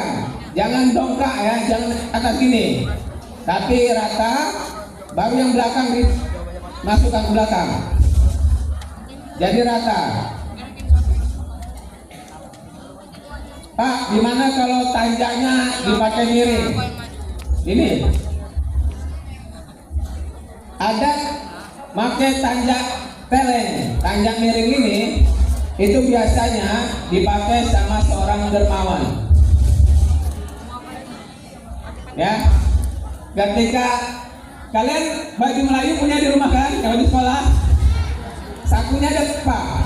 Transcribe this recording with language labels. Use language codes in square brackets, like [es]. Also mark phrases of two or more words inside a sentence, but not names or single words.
[id] Jangan dongkrak ya, jangan atas gini. Tapi rata, baru yang belakang dimasukkan ke belakang. Jadi rata. Pak, gimana kalau tanjanya dipakai miring? Ini ada pakai tanja teleng, tanja miring ini itu biasanya dipakai sama seorang dermawan. Ya, ketika kalian baju Melayu punya di rumah kan, kalau di sekolah sakunya ada berapa?